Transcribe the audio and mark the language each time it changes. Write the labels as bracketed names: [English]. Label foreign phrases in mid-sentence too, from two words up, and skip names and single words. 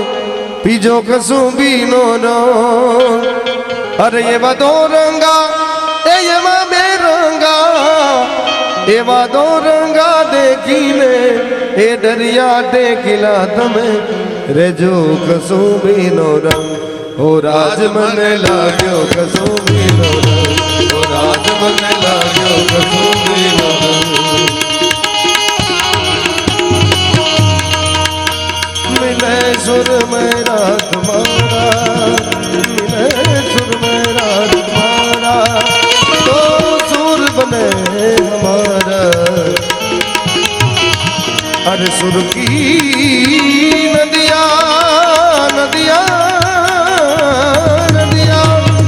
[Gujarati] પીજો કસુંબીનો રંગ અરે એવા દો રંગા એમાં બે રંગા એવા દો રંગા દેખીને એ દરિયા ટેકીલા તમે રેજો કસુંબીનો રંગ હો રાજ મને લાગ્યો કસુંબીનો રંગ હો રાજ મને લાગ્યો કસુંબીનો રંગ [Hindi] मिले सुर मेरा तुम्हारा मिले सुर मेरा तुम्हारा तो सुर बने हमारा अरे सुर की नदिया नदिया नदिया